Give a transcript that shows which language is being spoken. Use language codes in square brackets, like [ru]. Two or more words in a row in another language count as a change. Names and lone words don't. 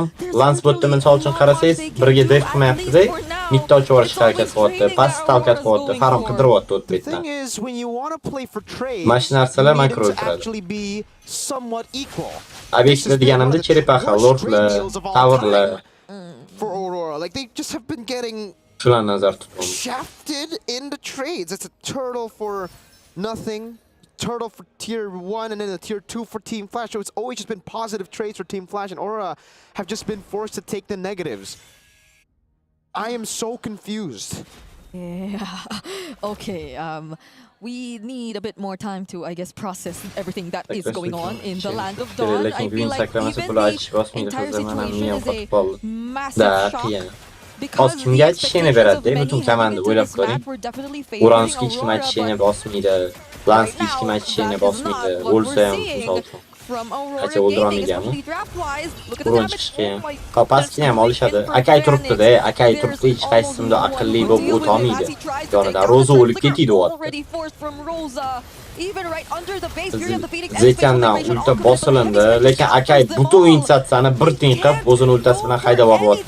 [uz] Lans botda misol uchun qarasangiz, birga def qilmayapti-da. Mitta ochib yuborishga harakat qilyapti. Past talqat qilyapti. Farim qidiryapti o'tbetdan. Mana shu narsalar makro o'tiradi. Obyektlar deganimda Cherepaxa, Lordlar, Towerlar. [en] For Aurora, like they just have been getting [uz] Shularni nazarda tutib. [en] shafted in the trades. It's a turtle for nothing. turtle for tier 1 and then a tier 2 for Team Flash. So it's always just been positive trades for Team Flash, and Aura have just been forced to take the negatives. I am so confused. Yeah. Okay. We need a bit more time to, I guess, process everything that is going on in the Land of Dawn. I feel like even the entire situation is a massive shock. Because the expectations of many heading into this map were definitely favoring Aurora, but [uz] Lansky hech kim aytishini bosmaydi. O'lsa ham misol uchun. Qancha o'ldirolmaganmi? Uron chiqish qiyin. Pastni ham olishadi. Akay turibdi-da, akay turibdi, hech qaysisimda aqlli bo'lib o'ta olmaydi. Yonidan Roza o'lib ketdi Zetandan ulta bosilindi, lekin akay butun insatsiyani bir tiyin qilib o'zini ultasi bilan haydab yuryapti.